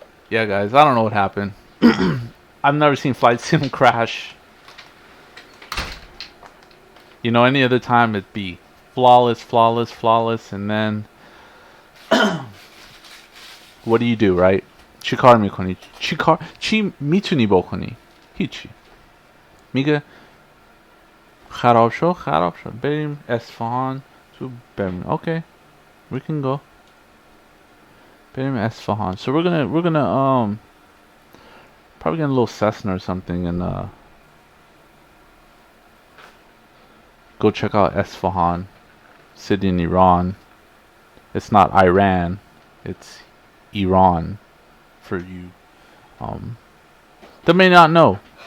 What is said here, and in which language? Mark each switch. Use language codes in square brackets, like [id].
[en] Yeah, guys, I don't know what happened. I've never seen flight sim crash. Any other time it'd be flawless, flawless, flawless, and then what do you do, right? [fa] چی کار میکنی؟ چی میتونی بکنی؟ هیچی. میگه خراب شد. بریم اصفهان تو [en] to Birmingham. Okay, we can go. Birmingham, Esfahan. So we're gonna probably get a little Cessna or something and go check out Esfahan, city in Iran. It's not Iran, it's Iran for you that may not know.